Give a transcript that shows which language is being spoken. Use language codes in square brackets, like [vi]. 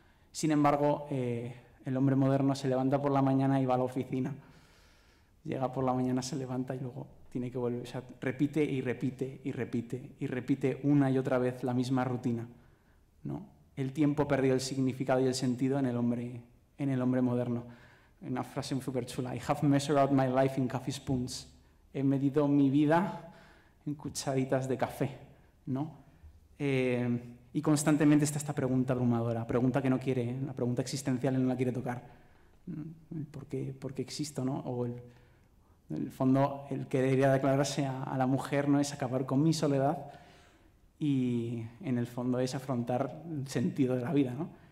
[es] Sin embargo, el hombre moderno se levanta por la mañana y va a la oficina. Llega por la mañana, se levanta y luego tiene que volver. O sea, repite y repite y repite y repite una y otra vez la misma rutina, ¿no? El tiempo perdió el significado y el sentido en el hombre moderno. Una frase súper chula. [en] I have measured out my life in coffee spoons. [es] He medido mi vida en cucharitas de café, ¿no? Y constantemente está esta pregunta abrumadora, pregunta que no quiere, la pregunta existencial no la quiere tocar. ¿Por qué existo, no? O en el fondo, el que debería declararse a la mujer no es acabar con mi soledad y en el fondo es afrontar el sentido de la vida, ¿no?